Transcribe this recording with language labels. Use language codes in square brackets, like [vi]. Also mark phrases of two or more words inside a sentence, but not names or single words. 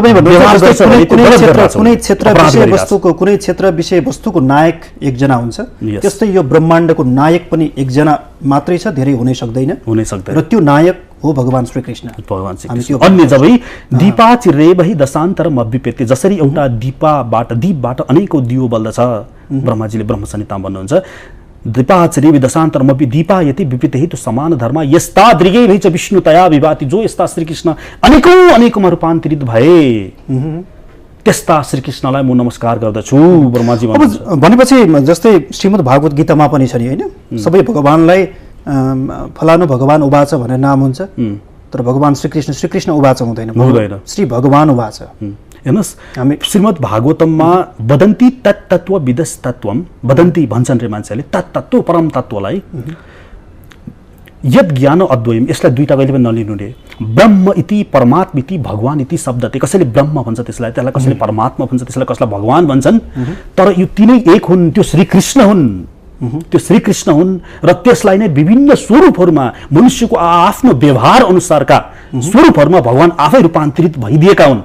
[ne] कुनै क्षेत्र विषय वस्तुको नायक एकजना हुन्छ, त्यस्तै यो ब्रह्माण्डको नायक पनि एकजना मात्रै छ, धेरै हुनै सक्दैन र त्यो नायक हो भगवान श्रीकृष्ण। [sa] अन्य जबै दीपा चिरेबहि दशान्तरम अभ्युपेत्य, [ne] जसरी एउटा दीपबाट अनेकौं दियो बल्दछ, ब्रह्माजीले ब्रह्म संहितामा भन्नुहुन्छ, [sa] दीपाचरेबि दशान्तरमपि दीपायति विपितहि तु समान धर्म यस्तादृगैः च विष्णुतया विभाति, [ne] जो यस्ता श्रीकृष्ण अनेकौंमा रूपान्तरित भए त्यस्ता श्रीकृष्णलाई म नमस्कार गर्दछु ब्रह्माजी भन्नुहुन्छ। भनेपछि जस्तै श्रीमद् भागवत गीतामा पनि छ नि हैन, सबै भगवानलाई फलानु [sa] भगवान उवाच [ne] भनेर नाम हुन्छ, तर [sa] भगवान श्रीकृष्ण उवाच [ne] हुँदैन, [sa] श्री भगवान उवाच। [ne] हेर्नुहोस्, हामी श्रीमद् भागवतममा [sa] वदन्ती तत्तत्व विदस्तत्वम, [ne] वदन्ती भन्छन् रे मान्छेले, [sa] तत्तत्व परम तत्वलाई यद ज्ञान अद्वयम, [ne] यसलाई दुईटा कहिले पनि नलिनु रे, [sa] ब्रह्म इति परमात्म इति भगवान इति शब्दते, [ne] कसैले ब्रह्म भन्छ त्यसलाई, कसैले परमात्मा भन्छ त्यसलाई, कसैलाई भगवान भन्छन्, तर यो तिनै एक हुन्, त्यो श्रीकृष्ण हुन्, त्यो श्रीकृष्ण हुन् र त्यसलाई नै विभिन्न स्वरूपहरूमा मनुष्यको आफ्नो व्यवहार अनुसारका स्वरूपहरूमा भगवान आफै रूपान्तरित भइदिएका हुन्।